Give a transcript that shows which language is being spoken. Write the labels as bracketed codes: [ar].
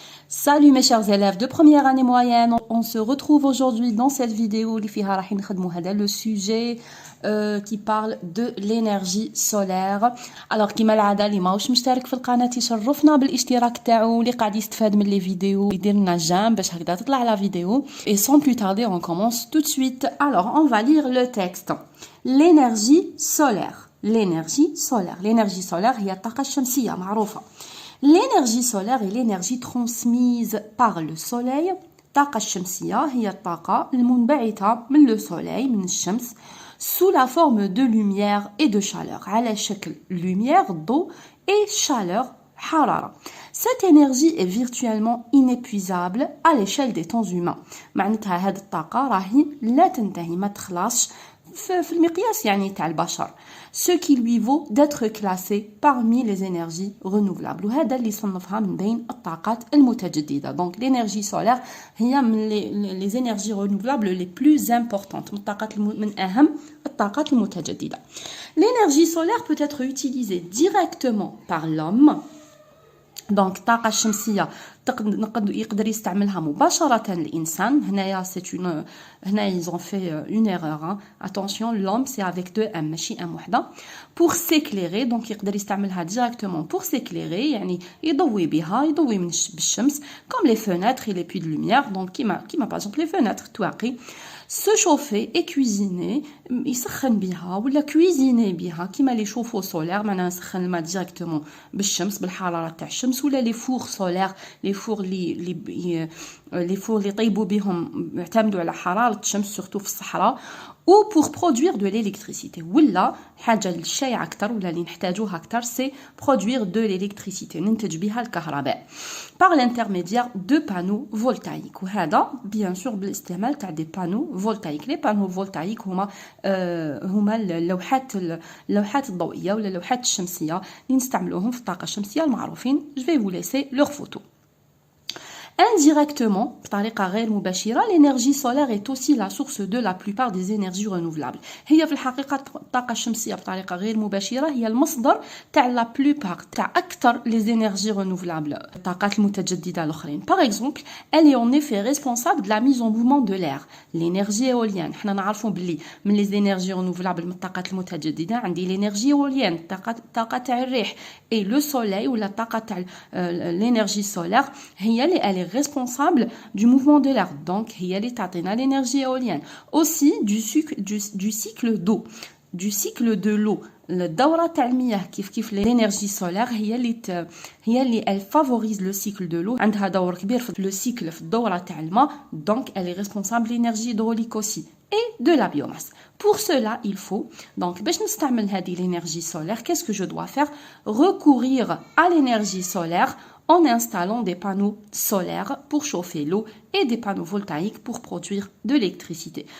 [fr] Salut mes chers élèves de première année moyenne, on se retrouve aujourd'hui dans cette vidéo le sujet qui parle de l'énergie solaire. [ar] Alors كيما العاده اللي ماهوش مشترك في القناه يشرفنا بالاشتراك تاعو اللي قاعد يستفاد من لي فيديو يدير لنا جيم باش هكذا تطلع لا فيديو. [fr] Et sans plus tarder, on commence tout de suite. Alors on va lire le texte. L'énergie solaire. L'énergie solaire [ar] هي الطاقه الشمسيه معروفه. [fr] L'énergie solaire est l'énergie transmise par le soleil. [ar] الطاقة الشمسية هي الطاقة المنبعثة من [fr] le soleil, [ar] من الشمس, [fr] sous la forme de lumière et de chaleur. [ar] على شكل lumière, ضوء et chaleur, حرارة. [fr] Cette énergie est virtuellement inépuisable à l'échelle des temps humains. [ar] معناتها هذه الطاقة راهي لا تنتهي ما تخلصش في المقياس يعني تاع البشر. [fr] Ce qui lui vaut d'être classé parmi les énergies renouvelables. [ar] وهذا اللي صنفها من بين الطاقات المتجددة. [fr] Donc l'énergie solaire [ar] هي من [fr] les énergies renouvelables les plus importantes. [ar] من أهم الطاقات المتجددة. [fr] L'énergie solaire peut être utilisée directement par l'homme. [ar] دونك الطاقة الشمسية يقدر يستعملها مباشرة الإنسان. هنايا هنا [fr] ils ont fait une erreur. Hein. Attention, l'homme c'est avec deux M [ar] ماشي M وحدة. [fr] Pour s'éclairer, donc [ar] يقدر يستعملها [fr] directement pour s'éclairer [ar] يعني يضوي بها يضوي بالشمس [fr] comme les fenêtres et les puits de lumière. Donc كيما par exemple les fenêtres تواقي. Se chauffer et cuisiner [ar] يسخن بها ولا cuisiner بها كيما لي شوفو سولير معناها نسخن الماء ديريكتومون بالشمس بالحراره تاع الشمس ولا لي فور سولير لي فور اللي يطيبوا بهم يعتمدوا على حراره الشمس سورتو في الصحراء [fr] ou pour produire de l'électricité [ar] ولا حاجه الشائعه اكثر ولا اللي نحتاجوها اكثر سي [fr] produire de l'électricité [ar] ننتج بها الكهرباء [fr] par l'intermédiaire de panneaux voltaïques وهذا bien sûr [ar] بالاستعمال تاع دي [fr] panneaux voltaïques. les panneaux voltaïques [ar] هما اللوحات الضوئيه ولا اللوحات الشمسيه اللي نستعملوهم في الطاقه الشمسيه المعروفين. [fr] je vais vous laisser leurs photos. Indirectement, [ar] بطريقة غير مباشرة, [fr] l'énergie solaire est aussi la source de la plupart des énergies renouvelables. [ar] هي في الحقيقة الطاقة الشمسية بطريقة غير مباشرة هي المصدر تاع [fr] la plupart [ar] تاع أكثر [fr] les énergies renouvelables, [ar] الطاقات المتجددة الأخرين. [fr] Par exemple, elle est en effet responsable de la mise en mouvement de l'air. L'énergie éolienne, [ar] حنا نعرفوا بلي من [fr] les énergies renouvelables [ar] من الطاقات المتجددة عندي [fr] l'énergie éolienne, [ar] الطاقة تاع الريح [fr] et le soleil [ar] ولا الطاقة تاع [fr] l'énergie solaire [ar] هي اللي [fr] elle est responsable du mouvement de l'air. Donc, [ar] هي اللي تعطينا [fr] l'énergie éolienne. Aussi, du cycle d'eau. Du cycle de l'eau. [ar] الدورة تاع المياه كيف [fr] l'énergie solaire [ar] هي اللي [fr] elle favorise le cycle de l'eau. [ar] عندها دور كبير في [fr] le cycle [ar] في الدورة تاع الماء. [fr] Donc, elle est responsable de l'énergie hydraulique aussi. Et de la biomasse. Pour cela, il faut, donc, [ar] باش نستعمل هذه [fr] l'énergie solaire, qu'est-ce que je dois faire? Recourir à l'énergie solaire en installant des panneaux solaires pour chauffer l'eau et des panneaux voltaïques pour produire de l'électricité.